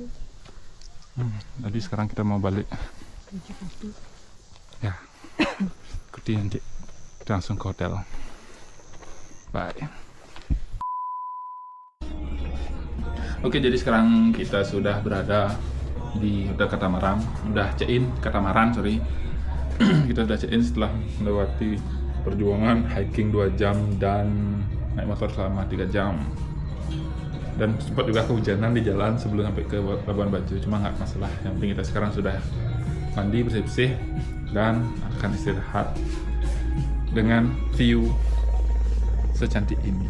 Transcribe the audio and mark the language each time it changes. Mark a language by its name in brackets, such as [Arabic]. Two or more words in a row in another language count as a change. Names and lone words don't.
[Indonesian] Jadi sekarang kita mau balik. Ya, ikuti nanti kita langsung ke hotel. Bye. Oke, jadi sekarang kita sudah berada di Hotel Katamaran. Udah check-in Katamaran, sorry. Kita sudah check-in setelah melewati perjuangan hiking 2 jam dan naik motor selama 3 jam. Dan sempat juga kehujanan di jalan sebelum sampai ke Labuan Bajo, cuma nggak masalah. Yang penting kita sekarang sudah mandi, bersih-bersih, dan akan istirahat dengan view secantik ini.